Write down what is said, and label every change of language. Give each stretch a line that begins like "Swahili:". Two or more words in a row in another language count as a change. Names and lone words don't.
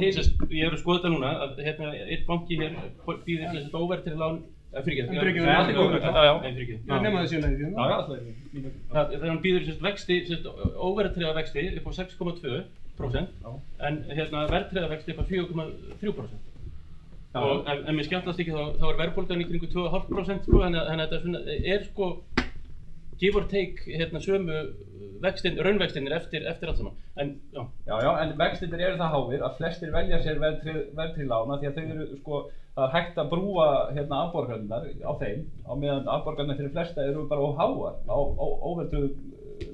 Icelandic: ég er að skoða þetta núna að einn banki hér býðir til þetta óverðtryggð lán Þegar hann býður vexti, óverðtryggða vexti upp á 6,2% en verðtryggða vexti upp á 4,3%. En mér skemmtlast ekki þá verðbólgan í kringu 2,5% þannig að þetta er sko
English: give or take
Icelandic: sömu raunvextinir eftir allt saman. En vextinir eru það háir að flestir velja sér verðtryggð lána því að þau eru sko það er hægt að brúa afborganirnar á þeim á meðan afborganirnar fyrir flesta eru bara óháar á óverðtryggðum